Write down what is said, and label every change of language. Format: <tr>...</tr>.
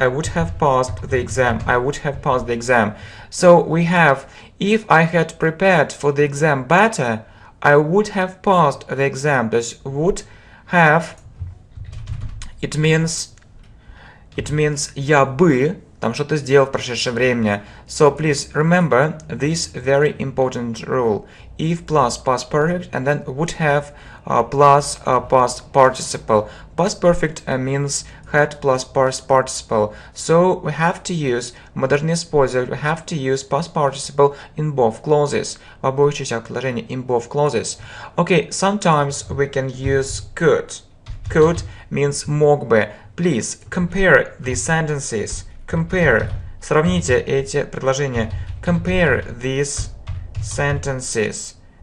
<en>I would have passed the exam. So we have, if I had prepared for the exam better, I would have passed the exam.</en> <ru>То есть</ru> <en>would have, it means</en> <ru>я бы там что-то сделал в прошедшем времени.</ru> <en>So please remember this very important rule. If plus past perfect and then would have plus past participle. Past perfect means had plus past participle. So we have to use,</en> <ru>мы должны использовать,</ru> <en>we have to use past participle in both clauses.</en> <ru>В обоих частях предложения</ru> <en>in both clauses. Okay, sometimes we can use could. Could means</en> <ru>мог бы.</ru> <en>Please compare these sentences. Compare.</en> <ru>Сравните эти предложения.</ru> <en>Compare these sentences.</en>